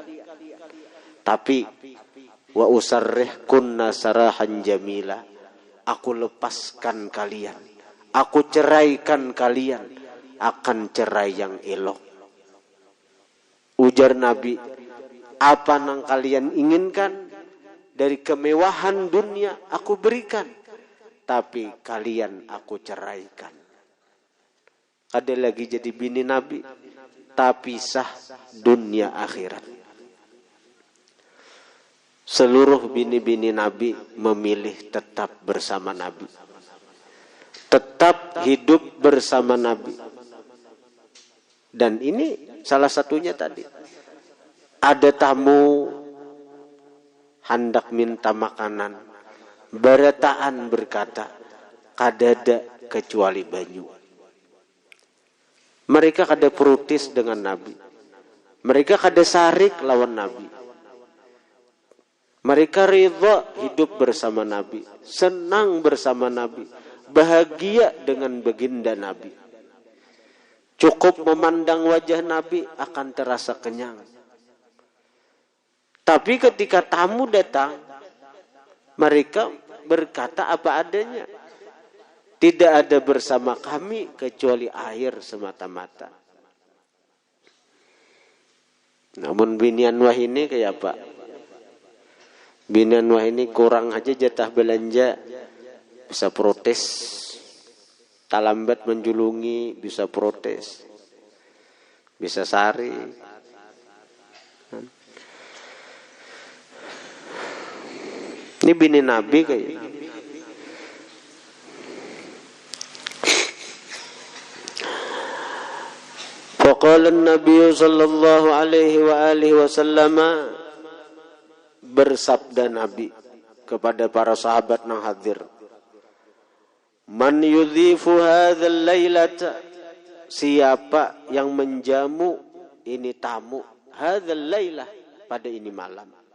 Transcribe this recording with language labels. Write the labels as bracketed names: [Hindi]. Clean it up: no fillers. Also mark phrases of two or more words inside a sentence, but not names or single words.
[Indonesian] Tapi [Arabic] وأسرحكن سراحا جميلا, [Indonesian] aku lepaskan kalian, aku ceraikan kalian akan cerai yang elok. Ujar Nabi, apa yang kalian inginkan dari kemewahan dunia aku berikan, tapi kalian aku ceraikan. [Banjar] Ada lagi jadi bini Nabi, tapi sah dunia akhirat. Seluruh bini-bini Nabi memilih tetap bersama Nabi. [Indonesian] Tetap hidup bersama Nabi. Dan ini salah satunya tadi. Ada tamu hendak minta makanan. [Banjar] Barataan berkata, kadada kecuali banyu. Mereka kada protes dengan Nabi. Mereka kada sarik lawan Nabi. [Indonesian] Mereka ridha hidup bersama Nabi, senang bersama Nabi, bahagia dengan baginda Nabi. Cukup memandang wajah Nabi akan terasa kenyang. Tapi ketika tamu datang, mereka berkata apa adanya. Tidak ada bersama kami kecuali air semata-mata. [Banjar] Namun binian wah ini kayak apa? Binian wah ini kurang aja jatah belanja, bisa protes. Talambat menjulungi, bisa protes. Bisa sari. Ini bini Nabi kayaknya. [Arabic] فقال النبي صلى الله عليه وعلى آله وسلم, [Banjar] bersabda Nabi kepada para sahabat nang hadir, [Arabic] من يضيف هذه الليلة, [Banjar] siapa yang menjamu ini tamu [Arabic] هذه الليلة, [Banjar] pada ini malam.